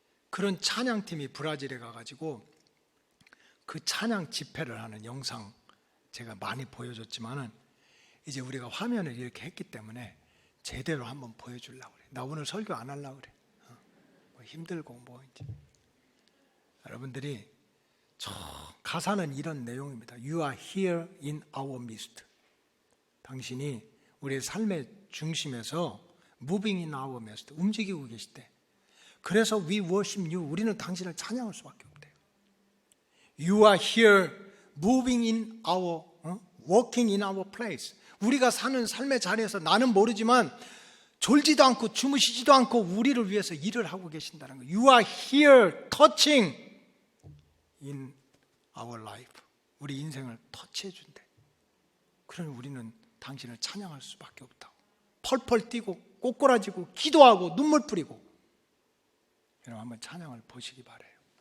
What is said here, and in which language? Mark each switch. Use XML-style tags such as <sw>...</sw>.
<ko>그런 찬양팀이 브라질에 가가지고 그 찬양 집회를 하는 영상 제가 많이 보여줬지만은 이제 우리가 화면을 이렇게 했기 때문에 제대로 한번 보여주려고 그래. 나 오늘 설교 안 하려고 그래. 뭐 힘들고 뭐 이제. 여러분들이 가사는 이런 내용입니다.</ko> <en>You are here in our midst.</en> <ko>당신이 우리의 삶의 중심에서</ko> <en>moving in our midst,</en> <ko>움직이고 계실 때 그래서</ko> <en>we worship you.</en> <ko>우리는 당신을 찬양할 수밖에 없대요.</ko> <en>You are here moving in our, walking in our place.</en> <ko>우리가 사는 삶의 자리에서 나는 모르지만 졸지도 않고 주무시지도 않고 우리를 위해서 일을 하고 계신다는 거예요.</ko> <en>You are here touching in our life.</en> <ko>우리 인생을 터치해 준대. 그러니 우리는 당신을 찬양할 수밖에 없다고. 펄펄 뛰고 꼬꾸라지고 기도하고 눈물 뿌리고. 여러분 한번 찬양을 보시기 바라요.</ko>